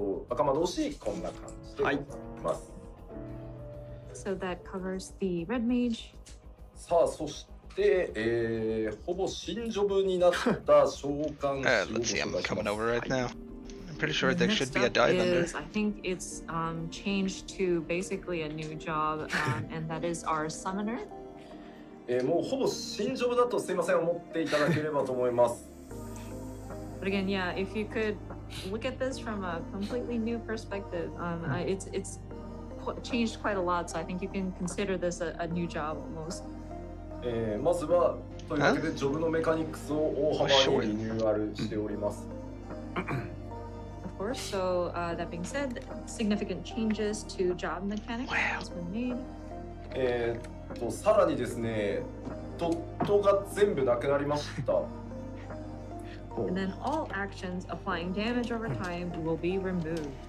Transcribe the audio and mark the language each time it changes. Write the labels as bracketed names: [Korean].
[Japanese] 赤魔導士こんな感じでいます。 [English] So that covers the red mage. [Japanese] さあ、そして、ほぼ新ジョブになった召喚士。 [English] Let's see, I'm coming over right now. I'm pretty sure there should be a die vendor. I think it's changed to basically a new job, and that is our summoner. [Japanese] もうほぼ新ジョブだとすいません思っていただければと思います。 [English] But again, yeah, if you could look at this from a completely new perspective, it's changed quite a lot. So I think you can consider this a new job almost. [Japanese] まずはというわけでジョブのメカニクスを大幅にリニューアルしております。 [English] Of course. So that being said, significant changes to job mechanics has been made. [Japanese] さらにですね、ドットが全部なくなりました。 [English] And then all actions applying damage over time will be removed.